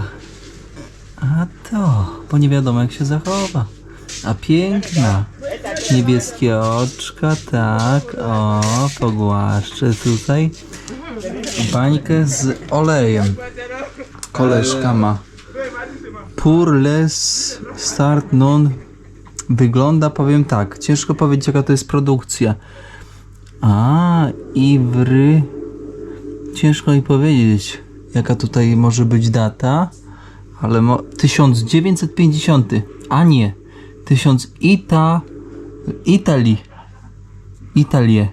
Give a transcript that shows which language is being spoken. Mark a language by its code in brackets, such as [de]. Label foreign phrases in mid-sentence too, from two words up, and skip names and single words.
[pl] A to, bo nie wiadomo jak się zachowa. A piękna. Niebieskie oczka, tak. O, pogłaszczę tutaj. Bańkę z olejem. Koleżka ma. [fr] Pour les start non. [pl] Wygląda, powiem tak, ciężko powiedzieć jaka to jest produkcja. Iwry. Ciężko mi powiedzieć jaka tutaj może być data, ale 1950, a nie 1000 Italię.